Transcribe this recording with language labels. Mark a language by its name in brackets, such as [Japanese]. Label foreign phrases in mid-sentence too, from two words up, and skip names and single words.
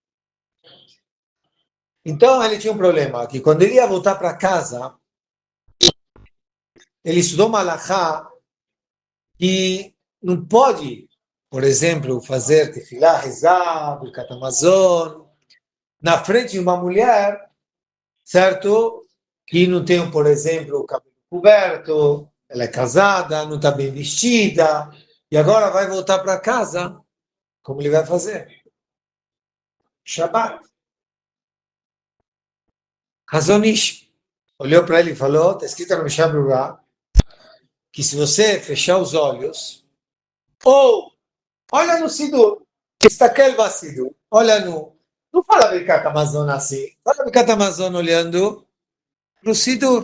[Portuguese] Então ele tinha um problema, que quando ele ia voltar para casa, ele estudou Malachá e não pode, por exemplo, fazer tefilá, rezar, [Hebrew] ברכת המזון, [Portuguese] na frente de uma mulher, certo? Que não tem, por exemplo, o cabelo coberto, ela é casada, não está bem vestida, e agora vai voltar para casa, como ele vai fazer? Shabbat. Hazon Ish olhou para ele e falou, está escrito no Mishnah Berurah, que se você fechar os olhos, ou olha no Sidur, [Hebrew] אסתכל סידור, [Portuguese] olha no... Não fala [Hebrew] ברכת המזון [Portuguese] assim, fala [Hebrew] ברכת המזון [Portuguese] olhando para o Sidur.